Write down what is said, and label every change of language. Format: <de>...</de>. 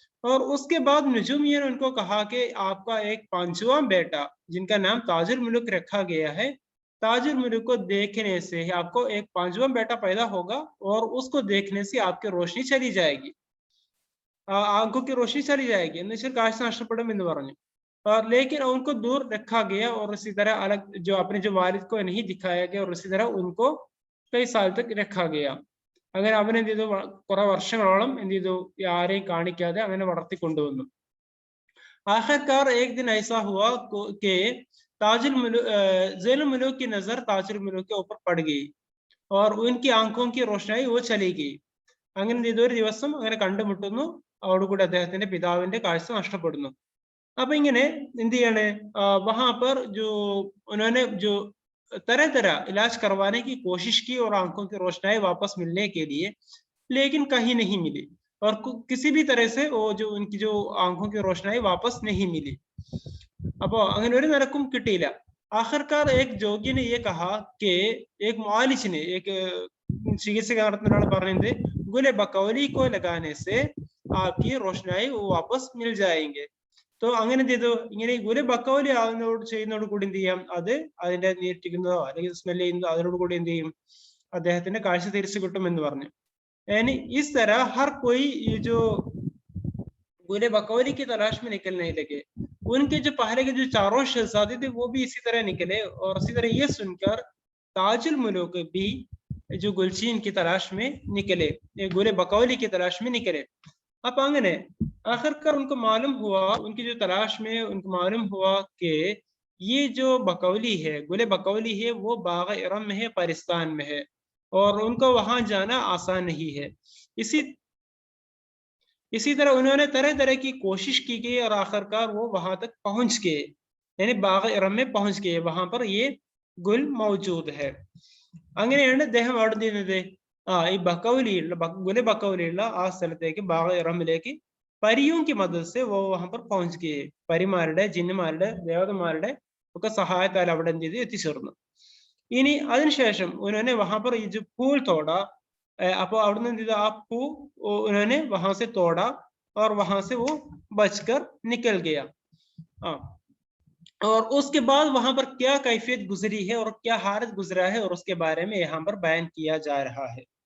<hi>और उसके बाद नजूमिया ने उनको कहा कि आपका एक 5वां बेटा, जिनका नाम ताजुल मुल्क रखा गया है, ताजुल मुल्क को देखने से आपको एक 5वां बेटा पैदा होगा और उसको देखने से आपकी रोशनी चली जाएगी, आंखों की रोशनी चली जाएगी। काश नष्टपड़म</hi> <ml>എന്ന് പറഞ്ഞു।</ml> <hi>और लेकिन उनको दूर रखा गया और इसी तरह अलग जो अपने जो वालिद को नहीं दिखाया गया और इसी तरह उनको कई साल तक रखा गया।</hi> <ml>അങ്ങനെ അവൻ എന്ത് ചെയ്തു, കുറെ വർഷങ്ങളോളം എന്ത് ചെയ്തു, ആരെയും കാണിക്കാതെ അങ്ങനെ വളർത്തിക്കൊണ്ടുവന്നു।</ml> <hi>आखिरकार एक दिन ऐसा हुआ कि ज़ैनुल मुल्क की नजर ताजुल मुल्क के ऊपर पड़ गई और उनकी आंखों की रोशनाई वो चली गई।</hi> <ml>അങ്ങനെ ഇതൊരു ദിവസം അങ്ങനെ കണ്ടുമുട്ടുന്നു, അതോടുകൂടി അദ്ദേഹത്തിന്റെ പിതാവിന്റെ കാഴ്ച നഷ്ടപ്പെടുന്നു।</ml> <hi>अब</hi> <ml>इങ്ങനെ എന്ത് ചെയ്യാണ്,</ml> <hi>वहां पर जो उन्होंने जो तरह तरह इलाज करवाने की कोशिश की और आंखों की रोशनाई वापस मिलने के लिए, लेकिन कहीं नहीं मिली और किसी भी तरह से वो जो उनकी जो आंखों की रोशनाई वापस नहीं मिली।</hi> <ml>അപ്പോ അങ്ങനെ ഒരു നിരക്കും കിട്ടിയില്ല।</ml> <hi>आखिरकार एक जोगी ने ये कहा कि एक मुआलिज ने, एक चिकित्सक</hi> <ml>പറഞ്ഞത്</ml> <hi>गुले बकौली को लगाने से आपकी रोशनाई वो वापस मिल जाएंगे।</hi> <ml>तो അങ്ങനെ എന്ത് ചെയ്തു, ഇങ്ങനെ ഗുല ബക്കൗലി ചെയ്യുന്നതോട് കൂടി എന്ത് ചെയ്യാം, അത് അതിന്റെ നീട്ടിക്കുന്നതോ അല്ലെങ്കിൽ സ്മെൽ ചെയ്യുന്നതോ അതിനോട് കൂടി എന്ത് ചെയ്യും, അദ്ദേഹത്തിന്റെ കാഴ്ച തിരിച്ചു കിട്ടും എന്ന് പറഞ്ഞു।</ml> <hi>यानी इस तरह हर कोई ये जो गुले बकौली की तलाश में निकलने लगे। उनके जो पहले के जो 4 शहजादे थे वो भी इसी तरह निकले और इसी तरह ये सुनकर ताजुल मुल्क भी जो गुलचीन की तलाश में निकले, गुले बकौली की तलाश में निकले। अब അങ്ങനെ आखिरकार उनको मालूम हुआ, उनकी जो तलाश में उनको मालूम हुआ कि ये जो बकौली है, गुले बकौली है, वो बाग इरम में है, पाकिस्तान में है और उनको वहां जाना आसान नहीं है। इसी तरह उन्होंने तरह तरह की कोशिश की गई और आखिरकार वो वहां तक पहुंच गए, यानी बाग इरम में पहुंच गए, वहां पर ये गुल मौजूद है।</hi> <ml>അങ്ങനെയാണ് അദ്ദേഹം അവിടെ നിന്നത് ഈ ബക്കൗലിയുള്ള ഗുല ബക്കൗലിയുള്ള ആ സ്ഥലത്തേക്ക് ബാഗ ഇറമിലേക്ക്</ml> <hi>परियों की मदद से वो वहां पर पहुंच गए।</hi> <ml>പരിമാരുടെ ജിന്നുമാരുടെ ദേവതമാരുടെ ഒക്കെ സഹായത്താൽ അവിടെ എന്ത് ചെയ്തു, എത്തിച്ചേർന്നു। ഇനി അതിനുശേഷം</ml> <hi>उन्होंने वहां पर ये जो फूल तोड़ा,</hi> <ml>അപ്പോൾ അവിടുന്ന് എന്ത് ചെയ്തു, ആ പൂ</ml> <hi>उन्होंने वहां से तोड़ा और वहां से वो बचकर निकल गया। और उसके बाद वहां पर क्या कैफियत गुजरी है और क्या हालत गुजरा है और उसके बारे में यहाँ पर बयान किया जा रहा है।</hi>